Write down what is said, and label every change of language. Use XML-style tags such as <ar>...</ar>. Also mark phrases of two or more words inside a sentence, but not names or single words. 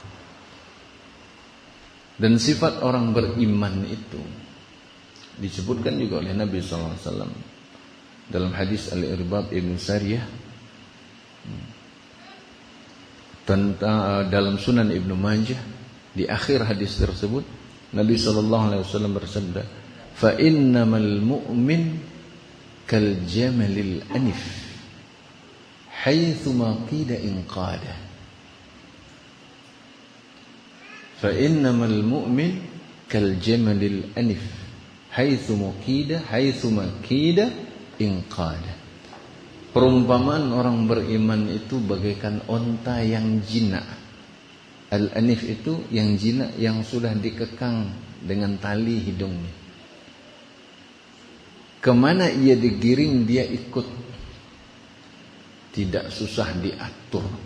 <id>Dan sifat orang beriman itu disebutkan juga oleh Nabi SAW dalam hadis Al-Irbad Ibn Sariyah, tentang dalam Sunan Ibnu Majah. Di akhir hadis tersebut Nabi SAW bersabda,</id> <ar>فإنما المؤمن كالجمل الأنف حيثما قيد انقاد. فإنما المؤمن كالجمل الأنف حيثما قيد انقاد.</ar> <id>Perumpamaan orang beriman itu bagaikan onta yang jinak. Al-anif itu yang jinak, yang sudah dikekang dengan tali hidungnya. Kemana ia digiring dia ikut, tidak susah diatur.</id>